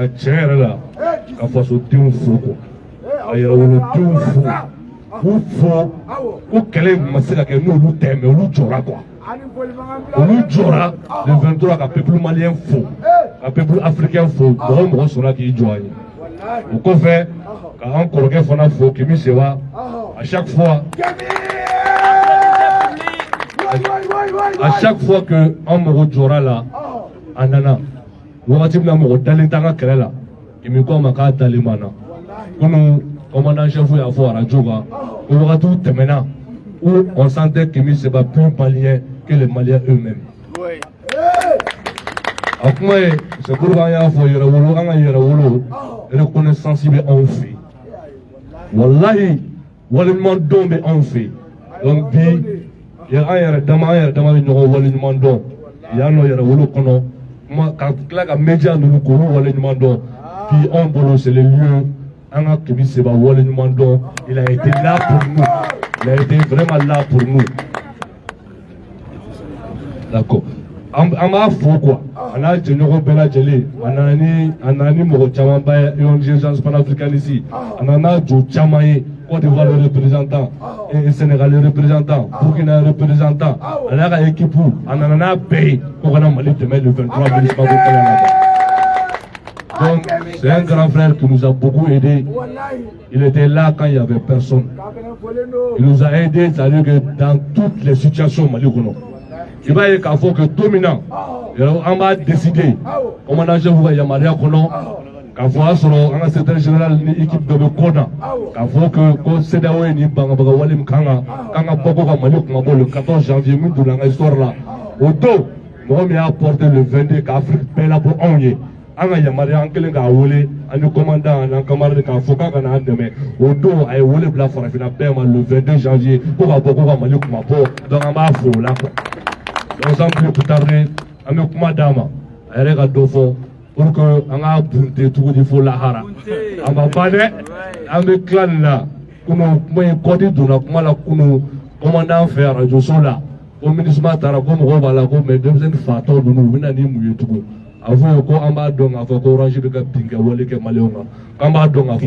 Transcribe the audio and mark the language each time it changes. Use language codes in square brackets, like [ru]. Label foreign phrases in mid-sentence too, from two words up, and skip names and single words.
[bm] tiɲɛ yɛrɛ la ka fasodenw fo ko a yɛrɛ wolodenw fo k'u fo ko kɛlɛ ma se ka kɛ n'olu tɛ mɛ olu jɔra quoi olu jɔra le 23 ka [fr] peuple malien [bm] fo ka [fr] peuple africain [bm] fo mɔgɔ sɔnna k'i jɔ an ye o kɔfɛ ka an kɔrɔkɛ fana fo Kemi Sewa [fr] à chaque fois [bm] que an mɔgɔ jɔra la a nana wagati min na mɔgɔ dalen t'an ka kɛlɛ la Kemi ko ma k'a dalen b'an na kunu [fr] commandant chef [bm] y'a fɔ radio kan o wagatiw tɛmɛna [fr] où on sentait Kemi Seba plus malien que les Maliens eux-mêmes. [bm] A kuma ye [fr] c'est pourquoi [bm] an y'a fɔ yɛrɛwolo an ka yɛrɛwolo reconnaissance bɛ anw fɛ wallahi waleɲuman dɔn bɛ anw fɛ donc bi an yɛrɛ dama bɛ ɲɔgɔn waleɲuman dɔn yan nɔ yɛrɛwolo kɔnɔ kuma ka tila ka média ninnu k'olu waleɲuman dɔn puis anw bolo [fr] c'est le lieu [bm] an ka Kemi Seba waleɲuman dɔn [fr] il a été là pour nous il a été vraiment là pour nous [bm] d'accord an b'a fo quoi a n'a jɛɲɔgɔn bɛɛ lajɛlen a nana ni mɔgɔ caman ba ye [fr] ONG Agence panafricaniste [bm] a nana jɔ caman ye Côte d'Ivoire [fr] le représentant et Sénégal le représentant Burkina le représentant [bm] a n'a ka équipe a nana n'a bɛɛ ye ko kana Mali dɛmɛ [fr] le 23 ministre Mako Kala la donc c'est un grand frère qui nous a beaucoup aidé il était là quand il y avait personne il nous a aidé c'est-à-dire que dans toutes les situations Mali kɔnɔ il va y avoir que dominant on va décider commandant chef va [bm] yamaruya kɔnɔ k'a fɔ a sɔrɔ an ka [fr] secrétaire général [bm] ni équipe dɔ bɛ kɔ na k'a fɔ que ko CEDEAO ye nin bangabaga wale min kan ka bɔ ko ka Mali kumabɔ [fr] le 14 janvier [bm] min donna an ka histoire la o don mɔgɔ min y'a [fr] porté le [bm] 22 ka Afrique bɛɛ labɔ anw ye an ka yamaruya an kelen k'a wele an ni commandant an n'an camarade k'a fɔ k'a kana an dɛmɛ o don a ye wele bila farafinna bɛɛ ma [fr] le 22 janvier [bm] ko ka bɔ ko ka Mali kumabɔ donc an b'a fo o la quoi. [fr] Donc sans plus tarder, [bm] an bɛ kuma d'a ma a yɛrɛ ka dɔ fɔ [fr] pour que [bm] an ka bunte tuguni fo lahara a ma ban dɛ an bɛ tila nin na kunu kuma in kɔdi donna kuma la kunu commandant fɛ radio so la ko MINUSMA taara ko mɔgɔw b'a la ko mais denmisɛnnin fatɔ ninnu u bɛ na ni mun ye tugun a fɔ ye ko an b'a dɔn k'a fɔ ko Orange bɛ ka bin kɛ wale kɛ maliyɛnw kan k'an b'a dɔn k'a fɔ